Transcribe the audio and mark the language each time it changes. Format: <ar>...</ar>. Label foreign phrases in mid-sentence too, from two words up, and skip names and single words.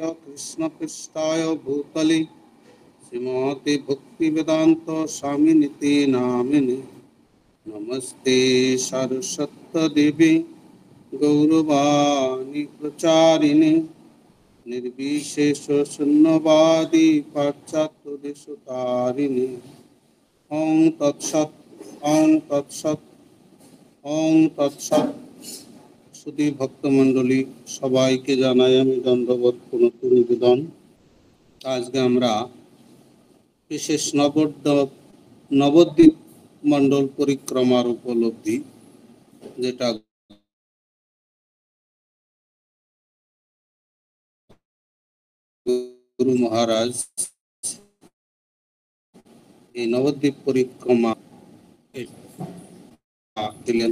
<sa>कृष्णपृष्ठाय भूतले श्रीमती भक्तिवेदांत स्वामिनिति नामिने नमस्ते सरस्वती गौरवाणी प्रचारिणे निर्विशेष शून्यवादी पाश्चात्य देशतारिणे ओं तत्सत् ओं तत्सत् ओं तत्सत्।</sa> <bn>শুধু ভক্তমণ্ডলী সবাইকে জানাই আমি দণ্ডবত প্রণত নিবেদন। আজকে আমরা বিশেষ নবদ্বীপ মণ্ডল পরিক্রমার উপলব্ধি, যেটা গুরু মহারাজ এই নবদ্বীপ পরিক্রমা দিলেন।</bn>